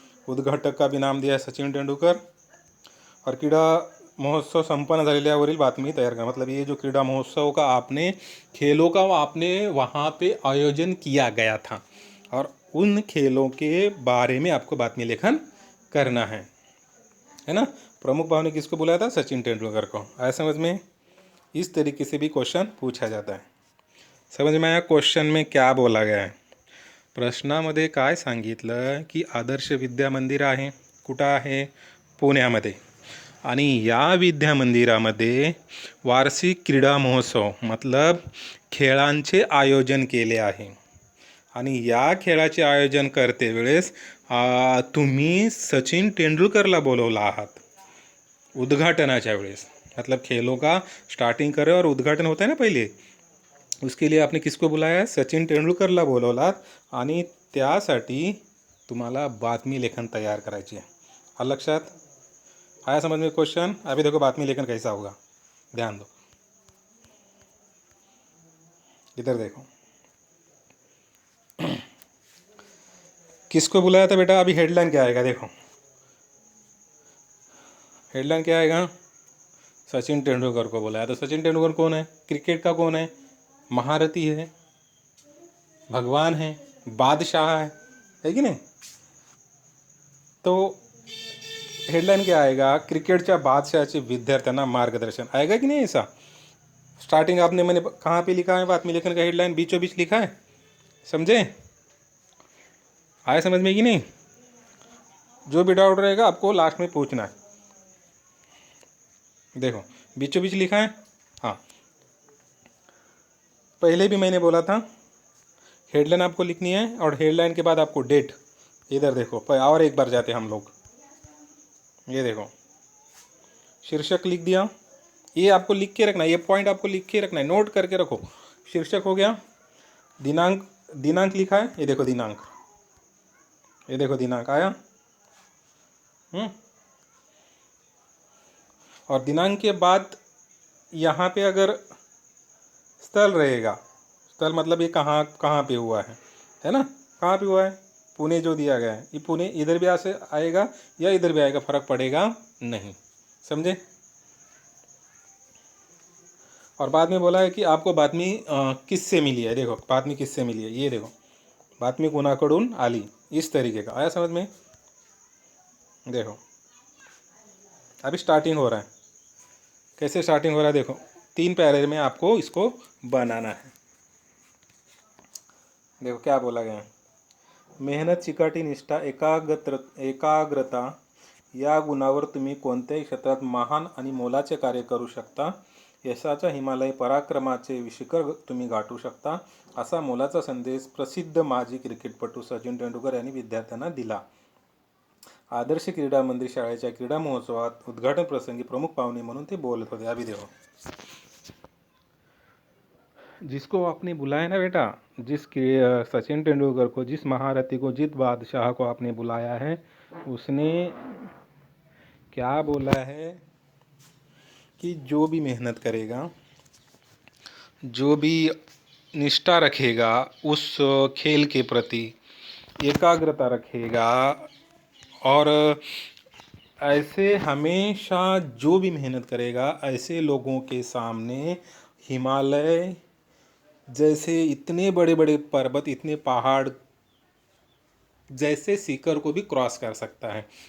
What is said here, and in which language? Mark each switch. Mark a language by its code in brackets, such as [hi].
[hi] उद्घाटक का भी नाम दिया है सचिन तेंदुलकर, और [mr] क्रीड़ा महोत्सव संपन्न झालेल्यावरील बातमी तैयार करा, [hi] मतलब ये जो क्रीड़ा महोत्सव का आपने खेलों का आपने वहाँ पे आयोजन किया गया था, और उन खेलों के बारे में आपको बातमी लेखन करना है ना। प्रमुख भाव ने किसको बुलाया था, सचिन तेंदुलकर को। आया समझ में, इस तरीके से भी क्वेश्चन पूछा जाता है। समझ में आया क्वेश्चन में क्या बोला गया है। [mr] प्रश्नामध्ये काय सांगितलं की आदर्श विद्या मंदिर आहे कुठं आहे? पुण्यामध्ये. आणि या विद्या मंदिरामध्ये वार्षिक क्रीडा महोत्सव मतलब खेळांचे आयोजन केले आहे. आणि या खेळाचे आयोजन करते वेळेस तुम्ही सचिन तेंडुलकरला बोलवला आहात उद्घाटनाच्या वेळेस. [hi] मतलब खेलों का स्टार्टिंग करे और उद्घाटन होता है ना पहिले, उसके लिए आपने किसको बुलाया? [mr] सचिन तेंडुलकरला बोलवलात. आणि त्यासाठी तुम्हाला बातमी लेखन तैयार करायची आहे. आलं लक्षात? [hi] आया समझ में क्वेश्चन? अभी देखो बातमी लेखन कैसा होगा, ध्यान दो. इधर देखो, किसको बुलाया था बेटा? अभी हेडलाइन क्या आएगा देखो, हेडलाइन क्या आएगा? सचिन तेंदुलकर को बुलाया. तो सचिन तेंदुलकर कौन है? क्रिकेट का कौन है? महारथी है, भगवान है, बादशाह है कि नहीं? तो हेडलाइन क्या आएगा? [mr] क्रिकेटच्या बादशाहाचे विद्यार्थ्यांना मार्गदर्शन. [hi] आएगा कि नहीं ऐसा? स्टार्टिंग आपने मैंने कहाँ पे लिखा है बातमी लेखन का हेडलाइन? बीचों बीच लिखा है, समझे? आया समझ में कि नहीं? जो भी डाउट रहेगा आपको लास्ट में पूछना है. देखो बीचों बीच लिखा है. हाँ, पहले भी मैंने बोला था हेडलाइन आपको लिखनी है और हेडलाइन के बाद आपको डेट. इधर देखो, और एक बार जाते हम लोग. ये देखो शीर्षक लिख दिया. ये आपको लिख के रखना है, ये पॉइंट आपको लिख के रखना है, नोट करके रखो. शीर्षक हो गया. दिनांक, दिनांक लिखा है, ये देखो दिनांक, ये देखो दिनांक आया. और दिनांक के बाद यहाँ पे अगर स्थल रहेगा, स्थल मतलब ये कहाँ कहाँ पे हुआ है ना? कहाँ पे हुआ है? पुणे जो दिया गया है, ये पुणे इधर भी से आएगा या इधर भी आएगा, फर्क पड़ेगा नहीं, समझे? और बाद में बोला है कि आपको बातमी किससे मिली है. देखो बातमी किससे मिली है, ये देखो, [mr] बातमी कोणाकडून आली, [hi] इस तरीके का. आया समझ में? देखो अभी स्टार्टिंग हो रहा है. कैसे स्टार्टिंग हो रहा है? देखो 3 पैरे में आपको इसको बनाना है. देखो क्या बोला गया है. [mr] मेहनत, चिकाटी, निष्ठा, एकाग्रता या गुणावर तुम्ही कोणत्याही क्षेत्रात महान आणि मोलाचे कार्य करू शकता. यशाच्या हिमालय पराक्रमाचे शिखर तुम्ही गाठू शकता, असा मोलाचा संदेश प्रसिद्ध माजी क्रिकेटपटू सचिन तेंडुलकर यांनी विद्यार्थ्यांना दिला. आदर्श क्रीडा मंदिर शाळेच्या क्रीडा महोत्सवात उद्घाटन प्रसंगी प्रमुख पाहुणे म्हणून ते बोलत होते. [hi] अभी देखो, जिसको आपने बुलाया ना बेटा, सचिन तेंदुलकर को, जिस महारथी को, जिस बादशाह को आपने बुलाया है, उसने क्या बोला है कि जो भी मेहनत करेगा, जो भी निष्ठा रखेगा उस खेल के प्रति, एकाग्रता रखेगा और ऐसे हमेशा जो भी मेहनत करेगा, ऐसे लोगों के सामने हिमालय जैसे इतने बड़े बड़े पर्वत, इतने पहाड़ जैसे शिखर को भी क्रॉस कर सकता है.